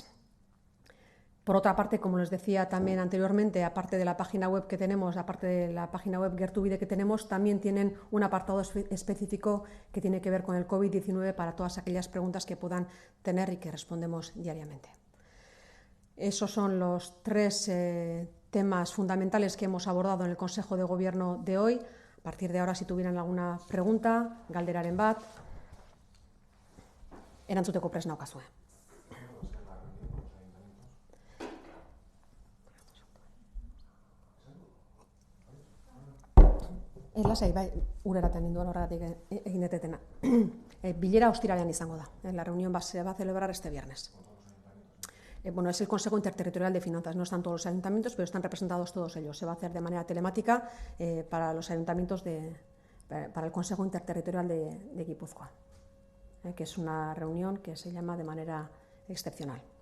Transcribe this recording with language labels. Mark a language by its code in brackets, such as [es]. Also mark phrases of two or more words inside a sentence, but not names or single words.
[es] Por otra parte, como les decía también anteriormente, aparte de la página web que tenemos, aparte de la página web Gertubide que tenemos, también tienen un apartado específico que tiene que ver con el COVID-19 para todas aquellas preguntas que puedan tener y que respondemos diariamente. Esos son los tres temas fundamentales que hemos abordado en el Consejo de Gobierno de hoy. A partir de ahora, si tuvieran alguna pregunta, [eu] galderaren bat, erantzuteko prest naukazue. Lasai, bai, ureraten ninduan horregatik egin detetena. Bilera ostiralean izango da. [es] La reunión se va a celebrar este viernes. Bueno, es el Consejo Interterritorial de Finanzas. No están todos los ayuntamientos, pero están representados todos ellos. Se va a hacer de manera telemática para los ayuntamientos, para el Consejo Interterritorial de Guipúzcoa, que es una reunión que se llama de manera excepcional.